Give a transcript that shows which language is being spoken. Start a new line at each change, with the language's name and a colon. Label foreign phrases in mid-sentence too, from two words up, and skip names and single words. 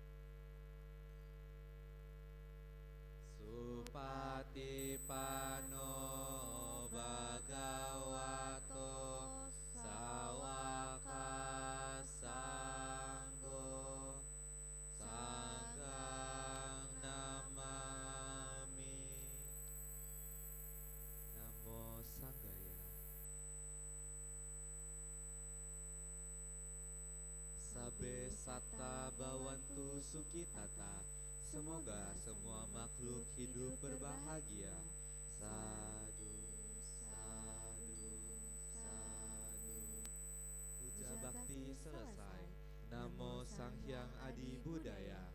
Pali: Supatipano Bhagavato Sawaka Sanggo Sanggang Namami. Namo Sanggaya. Sabe Satta Bawantu Sukitata.
Indonesian: Semoga semua makhluk hidup berbahagia.
Pali: Sadu, sadu, sadu.
Indonesian: Puja bakti selesai.
Pali: Namo Sang Hyang Adi Budaya.